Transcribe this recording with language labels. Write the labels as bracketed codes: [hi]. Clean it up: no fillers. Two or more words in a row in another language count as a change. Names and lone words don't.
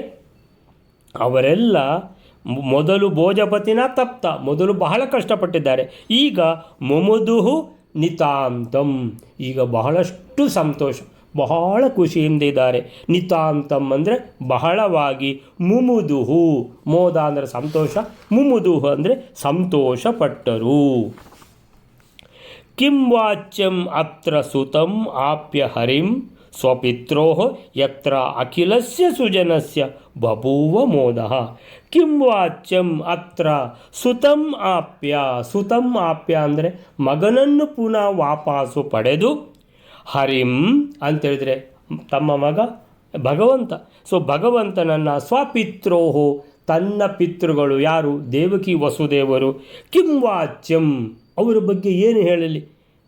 [kn] ಅವರೆಲ್ಲ ಮೊದಲು [sa] ಭೋಜಪತಿನ ತಪ್ತ, [kn] ಮೊದಲು ಬಹಳ ಕಷ್ಟಪಟ್ಟಿದ್ದಾರೆ, ಈಗ [sa] ಮುಮುದುಹು ನಿತಾಂತಂ, [kn] ಈಗ ಬಹಳಷ್ಟು ಸಂತೋಷ, ಬಹಳ ಖುಷಿಯಿಂದ ಇದ್ದಾರೆ. ನಿತಾಂತಂ ಅಂದರೆ ಬಹಳವಾಗಿ, ಮುಮುದುಹು ಮೋದ ಅಂದರೆ ಸಂತೋಷ, ಮುಮುದುಹು ಅಂದರೆ ಸಂತೋಷಪಟ್ಟರು. [sa] ಕಿಂ ವಾಚ್ಯಂ ಅತ್ರ ಸುತಂ ಆಪ್ಯ ಹರಿಂ ಸ್ವಪಿತ್ರೋ ಯತ್ರ ಅಖಿಲಸ್ಯ ಸುಜನಸ್ಯ ಬಭೂವ ಮೋದಃ. ಕಿಂ ವಾಚ್ಯಂ ಅತ್ರ ಸುತಂ ಆಪ್ಯ, ಸುತಂ ಆಪ್ಯ [kn] ಅಂದರೆ ಮಗನನ್ನು ಪುನಃ ವಾಪಸ್ಸು ಪಡೆದು, ಹರಿಂ ಅಂತೇಳಿದರೆ ತಮ್ಮ ಮಗ ಭಗವಂತ, ಸೊ ಭಗವಂತನನ್ನು ಸ್ವಪಿತ್ರೋಹೋ ತನ್ನ ಪಿತೃಗಳು ಯಾರು? ದೇವಕಿ ವಸುದೇವರು. [sa] ಕಿಂ ವಾಚ್ಯಂ [kn] ಅವರ ಬಗ್ಗೆ ಏನು ಹೇಳಲಿ?